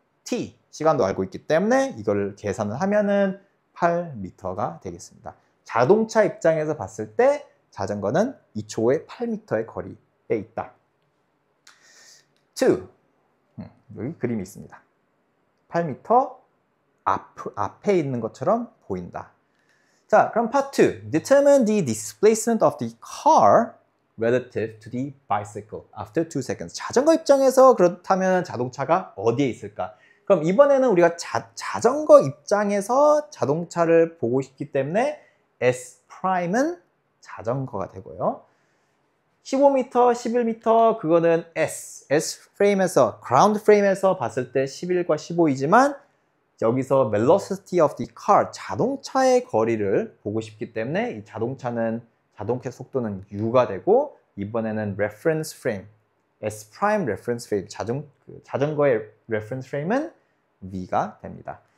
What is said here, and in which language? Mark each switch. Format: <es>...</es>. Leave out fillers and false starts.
<ko>T, 시간도 알고 있기 때문에 이걸 계산을 하면은 8m가 되겠습니다. 자동차 입장에서 봤을 때 자전거는 2초에 8m의 거리에 있다. 2. 여기 그림이 있습니다. 8m 앞에 있는 것처럼 보인다. 자, 그럼 part 2.</ko> <en>Determine the displacement of the car relative to the bicycle after 2 seconds.</en> <ko>자전거 입장에서 그렇다면 자동차가 어디에 있을까? 그럼 이번에는 우리가 자전거 입장에서 자동차를 보고 싶기 때문에 S 프라임은 자전거가 되고요. 15m, 11m 그거는 S 프레임에서 ground 프레임에서 봤을 때 11과 15이지만 여기서 velocity of the car 자동차의 거리를 보고 싶기 때문에 이 자동차 속도는 U가 되고 이번에는 reference frame S prime reference frame 자전거의 reference frame은 V가 됩니다.</ko>